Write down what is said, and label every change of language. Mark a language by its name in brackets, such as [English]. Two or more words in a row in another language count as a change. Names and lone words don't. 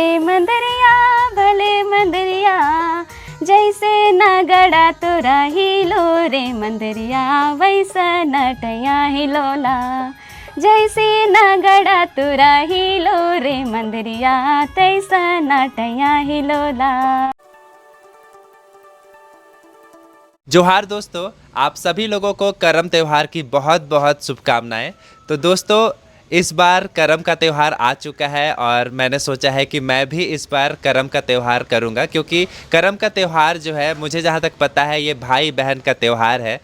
[Sadri] मंदरिया भले मंदरिया, जैसे नगड़ा तोरा हिलो रे मंदरिया वैसा नटया हिलोला, जैसे नगड़ा तोरा हिलो रे मंदरिया तैसा नटया हिलोला। [Hindi] जोहार दोस्तों, आप सभी लोगों को करम त्यौहार की बहुत बहुत शुभकामनाएं। तो दोस्तों, इस बार करम का त्यौहार आ चुका है और मैंने सोचा है कि मैं भी इस बार करम का त्यौहार करूंगा, क्योंकि करम का त्यौहार जो है मुझे जहां तक पता है ये भाई बहन का त्यौहार है।